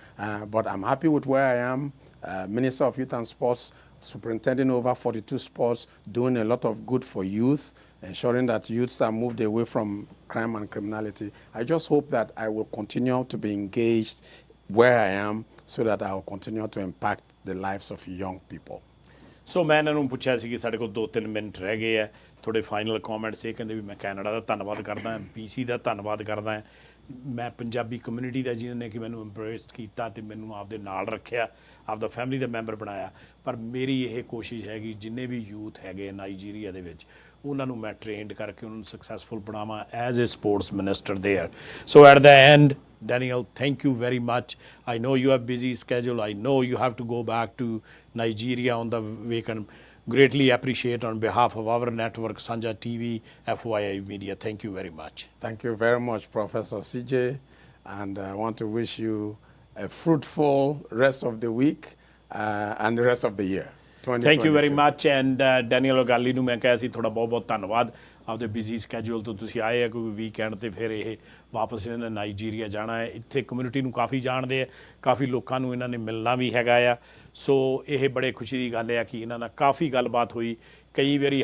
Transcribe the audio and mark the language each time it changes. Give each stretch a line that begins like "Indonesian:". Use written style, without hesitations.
English: But I'm happy with where I am, Minister of Youth and Sports, superintending over 42 sports, doing a lot of good for youth, ensuring that youths are moved away from crime and criminality. I just hope that I will continue to be engaged where I am so that I will continue to impact the lives of young people.
Punjabi: ਸੋ ਮੈਂ ਇਹਨਾਂ ਨੂੰ ਪੁੱਛਿਆ ਸੀ ਕਿ ਸਾਡੇ ਕੋਲ 2-3 minute ਰਹਿ ਗਏ ਆ, ਥੋੜੇ ਫਾਈਨਲ ਕਮੈਂਟਸ ਇਹ ਕਹਿੰਦੇ ਵੀ ਮੈਂ ਕੈਨੇਡਾ ਦਾ ਧੰਨਵਾਦ ਕਰਦਾ ਹਾਂ, BC ਦਾ ਧੰਨਵਾਦ ਕਰਦਾ ਹਾਂ, ਮੈਂ ਪੰਜਾਬੀ ਕਮਿਊਨਿਟੀ ਦਾ ਜਿਨ੍ਹਾਂ ਨੇ ਕਿ ਮੈਨੂੰ ਇੰਪਰੈਸ ਕੀਤਾ ਤੇ ਮੈਨੂੰ ਆਪਦੇ ਨਾਲ ਰੱਖਿਆ, ਆਪਦਾ ਫੈਮਿਲੀ ਦਾ ਮੈਂਬਰ ਬਣਾਇਆ। ਪਰ ਮੇਰੀ ਇਹ ਕੋਸ਼ਿਸ਼ ਹੈਗੀ ਜਿੰਨੇ ਵੀ ਯੂਥ ਹੈਗੇ ਨਾਈਜੀਰੀਆ ਦੇ ਵਿੱਚ ਉਹਨਾਂ ਨੂੰ ਮੈਂ ਟ੍ਰੇਨਡ ਕਰਕੇ ਉਹਨਾਂ ਨੂੰ ਸਕਸੈਸਫੁਲ ਬਣਾਵਾਂ
English: As a sports minister there. So at the end, Daniel, thank you very much. I know you have busy schedule. I know you have to go back to Nigeria on the weekend. Greatly appreciate on behalf of our network, Sanjha TV, FYI Media. Thank you very much. Thank you very much, Professor CJ. And I want to wish you a fruitful rest of the week and the rest of the year. Thank you very much.
Punjabi: And Daniel Igali ਨੂੰ ਮੈਂ ਕਿਹਾ ਸੀ ਤੁਹਾਡਾ ਬਹੁਤ ਬਹੁਤ ਧੰਨਵਾਦ, ਆਪਦੇ busy schedule ਤੋਂ ਤੁਸੀਂ ਆਏ ਆ, ਕੋਈ ਵੀਕਐਂਡ ਤੇ ਫਿਰ ਇਹ ਵਾਪਸ ਇਹਨਾਂ ਨੇ ਨਾਈਜੀਰੀਆ ਜਾਣਾ ਹੈ। ਇੱਥੇ ਕਮਿਊਨਿਟੀ ਨੂੰ ਕਾਫੀ ਜਾਣਦੇ ਆ, ਕਾਫੀ ਲੋਕਾਂ ਨੂੰ ਇਹਨਾਂ ਨੇ ਮਿਲਣਾ ਵੀ ਹੈਗਾ ਆ। ਸੋ ਇਹ ਬੜੇ ਖੁਸ਼ੀ ਦੀ ਗੱਲ ਆ ਕਿ ਇਹਨਾਂ ਨਾਲ ਕਾਫੀ ਗੱਲਬਾਤ ਹੋਈ ਕਈ ਵਾਰੀ।